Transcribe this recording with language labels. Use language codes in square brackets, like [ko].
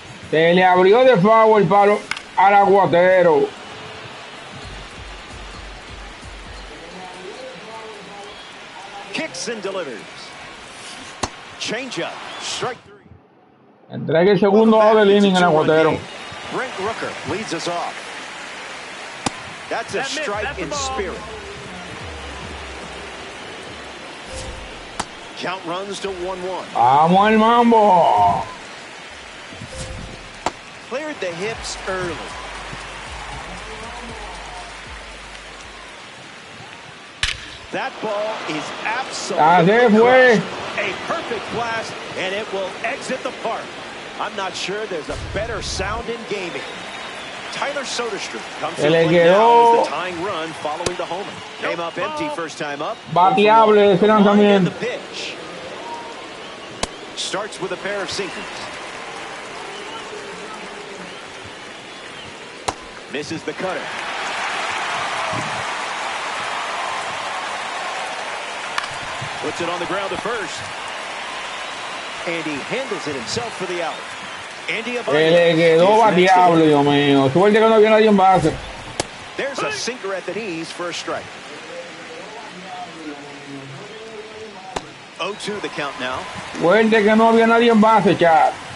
[es] Se le abrió de favor el palo. al aguatero. [en] Kicks and delivers. Change up. Strike three. [es] Entrega el segundo out del inning en aguatero. [en] Brent Rooker leads us off. That's a strike in spirit. Count runs to 1-1. [es] Vamos al mambo. [en] Cleared the hips early. That ball is absolutely crushed. A perfect blast, and it will exit the park. I'm not sure there's a better sound in gaming. Tyler Soderstrom comes to the plate now as the tying run following the homer. Came up empty first time up. [es] Bateable ese lanzamiento. [en] The pitch. Starts with a pair of sinkers. Misses the cutter. Puts it on the ground to first. And he handles it himself for the out. Andy [es] le quedó bateable, Dios mío. Suerte que no había nadie en base. [en] There's a sinker at the knees for a strike. 0-2 the count now. [es] Suerte que no había nadie en base, chat.